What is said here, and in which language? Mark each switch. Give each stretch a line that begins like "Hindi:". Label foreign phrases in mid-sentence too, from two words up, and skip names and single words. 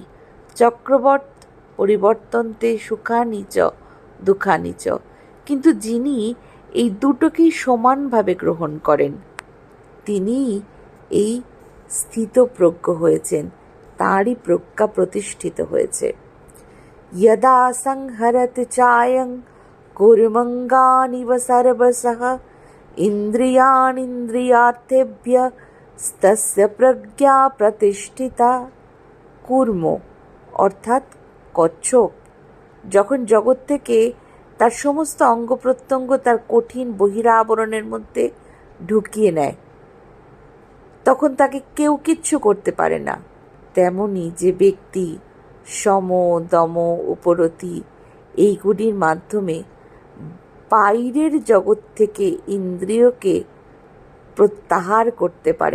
Sanskrit: চক্রবর্ত পরিবর্তন্তে সুখানি চ দুঃখানি চ।
Bangla: কিন্তু যিনি এই দুটোকেই সমানভাবে গ্রহণ করেন, তিনিই এই স্থিতপ্রজ্ঞ হয়েছেন, তাঁরই প্রজ্ঞা প্রতিষ্ঠিত হয়েছে।
Sanskrit: यदा संहरति चायं कुर्मङ्गानिव सर्वशः इन्द्रियाणीन्द्रियार्थेभ्यस्तस्य प्रज्ञा प्रतिष्ठिता।
Bangla: কূর্ম অর্থাৎ কচ্ছপ যখন জগৎ থেকে তার সমস্ত অঙ্গ প্রত্যঙ্গ তার কঠিন বহিরাবরণের মধ্যে ঢুকিয়ে নেয়, তখন তাকে কেউ কিচ্ছু করতে পারে না। তেমনি যে ব্যক্তি সম, দম, উপরতি এইগুলির মাধ্যমে বাইরের জগৎ থেকে ইন্দ্রিয়কে প্রত্যাহার করতে পারেন।